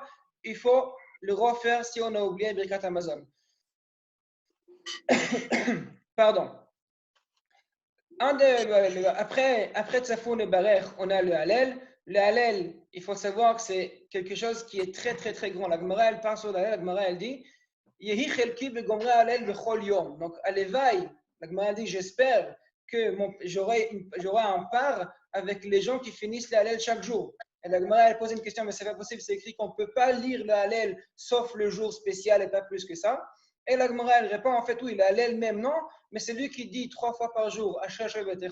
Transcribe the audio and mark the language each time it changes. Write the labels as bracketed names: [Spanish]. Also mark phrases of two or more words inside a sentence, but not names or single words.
[French] Il faut le refaire si on a oublié [Hebrew] ברכת המזון. [French] Pardon. Après Tsafoun et Barer, on a le Hallel. Le Hallel, il faut savoir que c'est quelque chose qui est très très très grand. La Gemara, elle parle sur le Hallel. La Gemara, elle dit [Hebrew] יהי חלקי בגומרי הלל בכל יום. [French] Donc, à l'éveil, la Gemara dit j'espère que j'aurai un part avec les gens qui finissent le Hallel chaque jour. Et la Gemara, elle pose une question, mais c'est pas possible. C'est écrit qu'on ne peut pas lire le Hallel sauf le jour spécial et pas plus que ça. Et la Gemara, elle répond en fait oui, le Hallel même non, mais c'est lui qui dit 3 fois par jour, Asher etc.